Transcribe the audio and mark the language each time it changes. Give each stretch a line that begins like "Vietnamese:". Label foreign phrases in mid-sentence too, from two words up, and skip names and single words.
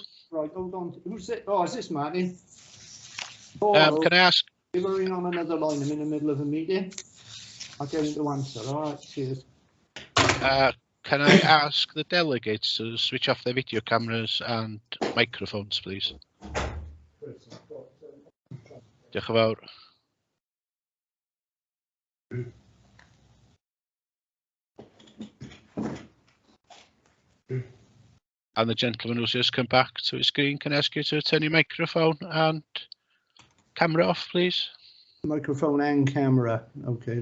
English: Right, hold on. Who's it? Oh, is this Martin? Can I ask? You were in on another line. I'm in the middle of a meeting. I'll get into answer. All right, cheers. Can I ask the delegates to switch off their video cameras and microphones, please?
Welsh: Diolch yn fawr.
English: And the gentleman who's just come back to his screen, can I ask you to turn your microphone and camera off, please? Microphone and camera. Okay.